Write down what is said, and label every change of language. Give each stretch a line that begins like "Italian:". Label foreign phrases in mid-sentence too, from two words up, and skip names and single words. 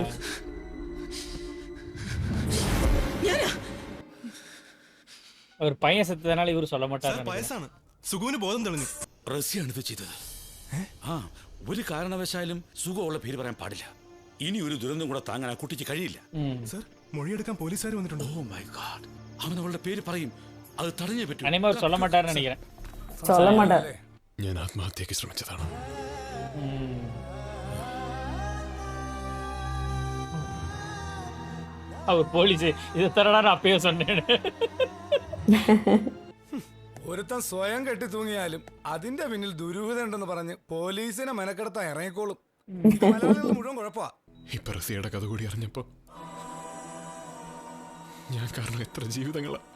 Tamil: அவர் பையன் செத்ததனால இவரு சொல்ல மாட்டாரு.
Malayalam: വയസ്സാണ്. സുഖുവിന് ബോധം തെളിഞ്ഞു. റസിയാണ് ഇത് ചെയ്തത്. ആ ഒരു കാരണവശാലും സുഖമുള്ള പേര് പറയാൻ പാടില്ല. ഇനി ഒരു ദുരന്തം കൂടെ താങ്ങാൻ ആ കുട്ടിക്ക് കഴിയില്ല. സർ, മൊഴിയെടുക്കാൻ പോലീസുകാർ വന്നിട്ടുണ്ട്.
English: oh my god,
Malayalam: അവൻ അവളുടെ പേര് പറയും. അത് തടഞ്ഞേ പറ്റൂ.
Tamil: അനിമ சொல்ல மாட்டாருன்னு நினைக்கிறேன். சொல்ல மாட்டார்.
Malayalam: ഞാൻ ആത്മഹത്യക്ക് ശ്രമിച്ചതാണ്.
Tamil: அவர் போலீஸ் இதை தரடா நான் அப்பயே சொன்னேன்.
Malayalam: ഒരുത്തൻ സ്വയം കെട്ടി തൂങ്ങിയാലും അതിന്റെ പിന്നിൽ ദുരൂഹത ഉണ്ടെന്ന് പറഞ്ഞ് പോലീസിനെ മെനക്കെടുത്താൻ ഇറങ്ങിക്കോളും. മുഴുവൻ കുഴപ്പമാ. ഇപ്പൊ റസിയുടെ കഥ കൂടി അറിഞ്ഞപ്പോ ഞാൻ കാരണം എത്ര ജീവിതങ്ങളാ.